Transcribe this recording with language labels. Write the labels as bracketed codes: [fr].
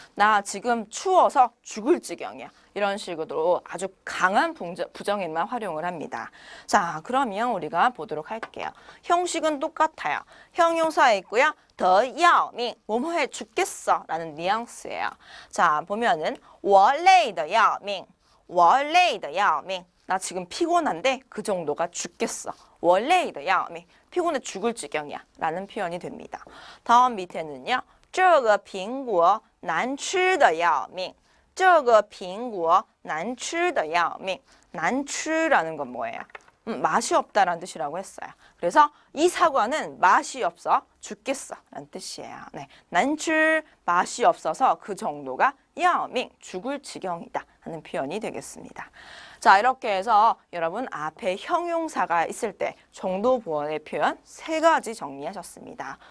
[ko] 나 지금 추워서 죽을 지경이야. 이런 식으로 아주 강한 부정에만 활용을 합니다. 자, 그러면 우리가 보도록 할게요. 형식은 똑같아요. 형용사에 있고요. 得要命, 뭐뭐해 죽겠어 라는 뉘앙스예요. 자, 보면은 [zh] 我累得要命,我累得要命. [ko] 나 지금 피곤한데 그 정도가 죽겠어. [zh] 我累得要命, [ko] 피곤해 죽을 지경이야 라는 표현이 됩니다. 다음 밑에는요. [zh] 这个苹果难吃得要命,这个苹果难吃得要命. [ko] 난吃라는 건 뭐예요? 맛이 없다라는 뜻이라고 했어요. 그래서 이 사과는 맛이 없어 죽겠어 라는 뜻이에요. 네, 난출 맛이 없어서 그 정도가 야밍 죽을 지경이다 하는 표현이 되겠습니다. 자, 이렇게 해서 여러분 앞에 형용사가 있을 때 정도 보완의 표현 3가지 정리하셨습니다.